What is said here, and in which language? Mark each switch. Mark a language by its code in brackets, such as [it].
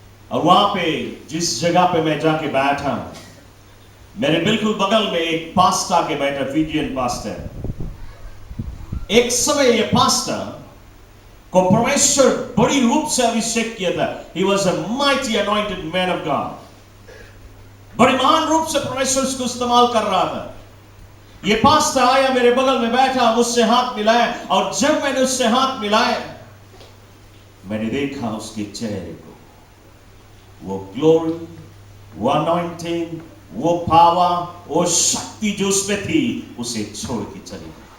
[hi] और वहां पे जिस जगह पे मैं जाके बैठा, मेरे बिल्कुल बगल में एक पास्टर आके बैठा, फिजियन पास्टर। एक समय ये पास्टर को परमेश्वर बड़ी रूप से अभिषेक किया था। [en] He was a mighty anointed man of God. [hi] बड़े महान रूप से परमेश्वर उसको इस्तेमाल कर रहा था। ये पास्टर आया, मेरे बगल में बैठा, मुझसे हाथ मिलाया, और जब मैंने उससे हाथ मिलाया, मैंने देखा उसके चेहरे को, वो ग्लोरी, वो अनॉइंटिंग, वो पावर, वो शक्ति जो उसमें थी, उसे छोड़ के चली गई।